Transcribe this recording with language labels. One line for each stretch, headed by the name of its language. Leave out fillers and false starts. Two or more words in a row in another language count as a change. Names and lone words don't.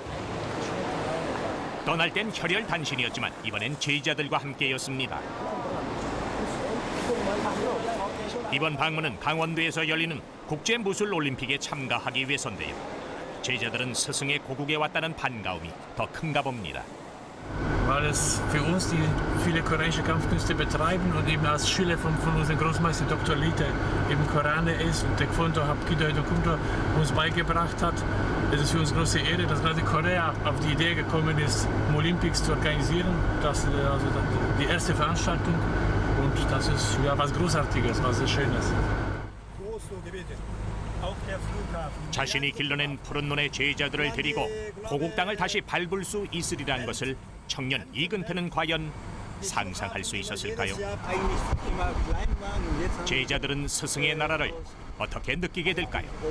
Korean: 떠날 땐 혈혈 단신이었지만 이번엔 제자들과 함께였습니다. 이번 방문은 강원도에서 열리는 국제무술올림픽에 참가하기 위해서인데요. 제자들은 스승의 고국에 왔다는 반가움이 더 큰가 봅니다.
German: Weil es für uns, die viele koreanische Kampfkünste betreiben und eben als Schüler von unserem Großmeister Dr. Lee, der eben Koreaner ist und Taekwondo, Hapkido, Taekwondo uns beigebracht hat, es ist für uns große Ehre, dass gerade Korea auf die Idee gekommen ist, Olympics zu organisieren. Das ist also die erste Veranstaltung und das ist ja was Großartiges, was sehr Schönes.
Korean: 자신이 길러낸 푸른 눈의 제자들을 데리고 고국 땅을 다시 밟을 수 있으리란 것을 청년 이근태는 과연 상상할 수 있었을까요? 제자들은 스승의 나라를 어떻게 느끼게 될까요?